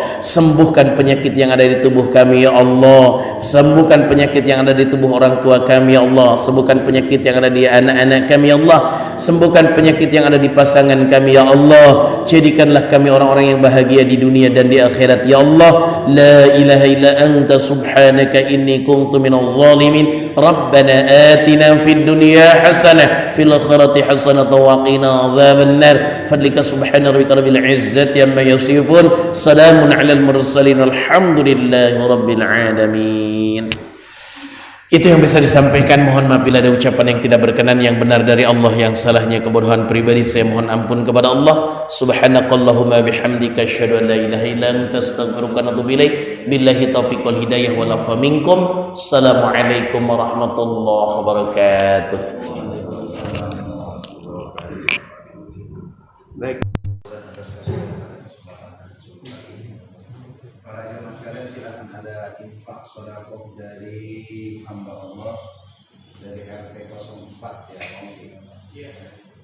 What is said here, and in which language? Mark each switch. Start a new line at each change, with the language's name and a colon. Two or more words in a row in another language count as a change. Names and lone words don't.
Indonesian: Sembuhkan penyakit yang ada di tubuh kami ya Allah, sembuhkan penyakit yang ada di tubuh orang tua kami ya Allah, sembuhkan penyakit yang ada di anak-anak kami ya Allah, sembuhkan penyakit yang ada di pasangan kami ya Allah. Jadikanlah kami orang-orang yang bahagia di dunia dan di akhirat ya Allah.
Arabic: لا إله إلا أنت سبحانك إني كنت من الظالمين. ربنا آتنا في الدنيا حسنة في الآخرة حسنة وقنا عذاب النار. فضلك سبحان ربك رب العزة عما يصفون. سلام على المرسلين والحمد لله رب العالمين.
Indonesian: Itu yang bisa disampaikan. Mohon maaf bila ada ucapan yang tidak berkenan, yang benar dari Allah, yang salahnya kebodohan pribadi saya mohon ampun kepada Allah.
Arabic: سبحانك اللهم وبحمدك أشهد أن لا إله إلا أنت أستغفرك وأتوب إليك. بالله التوفيق والهداية والعفو منكم. السلام عليكم ورحمة الله وبركاته.
Indonesian: Baik. Para jemaah sekalian, silakan ada infak sedekah dari hamba Allah dari RT 04 ya, Om.